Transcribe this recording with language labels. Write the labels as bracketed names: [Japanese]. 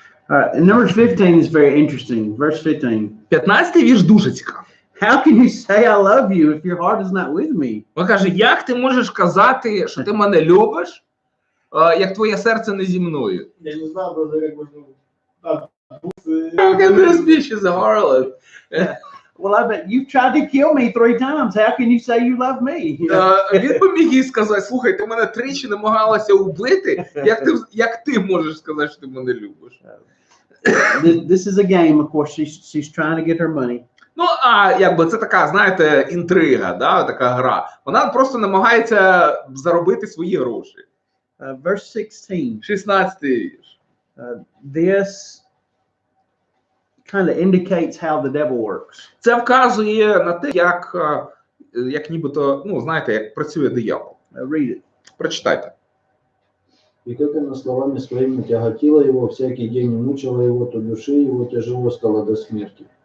[English] All right, and number 15 is very interesting. Verse 15. [Ukrainian] 15 вірш дуже цікавий. [English] How can you say I love you if your heart is not with me? [Ukrainian] Він каже, як ти можеш казати, що ти мене любиш, як твоє серце не зі мною? [Russian] Я не знаю, даже как можно... [English] Look at this bitch, she's a harlot. Well, I bet you've tried to kill me 3 times. How can you say you love me? [Ukrainian] Він би міг їй сказати, слухай, ти мене тричі намагалася убити, як ти можеш сказати, що ти мене любиш? [English] This is a game, of course. She's trying to get her money. [Ukrainian] Ну, а якби це така, знаєте, інтрига, да, така гра. Вона просто намагається заробити свої гроші. [English] Verse 16. [Ukrainian] 16 вірш. [English] This kind of indicates how the devil works. [Ukrainian] Це вказує на те, як нібито, ну, знаєте, як працює диявол. [English] Read it. [Ukrainian] Прочитайте. [Russian] И как она словами своими тяготила его, всякий день мучила его, то души его тяжело стало до смерти.